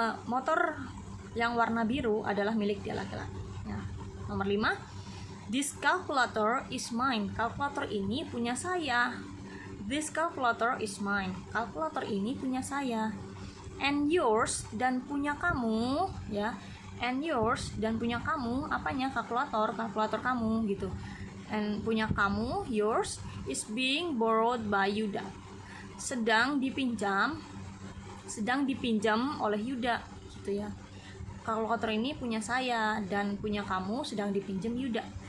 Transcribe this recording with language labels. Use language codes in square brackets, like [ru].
[id] Motor yang warna biru adalah milik dia laki-laki ya. Nomor 5, [en] this calculator is mine. [id] Kalkulator ini punya saya. [en] This calculator is mine. [id] Kalkulator ini punya saya. [en] And yours, [id] dan punya kamu ya. [en] And yours, [id] dan punya kamu, apanya? Kalkulator kamu gitu. [en] And [id] punya kamu, [en] yours, is being borrowed by Yuda. [id] Sedang dipinjam oleh Yuda gitu ya. Kalkulator ini punya saya dan punya kamu sedang dipinjam Yuda.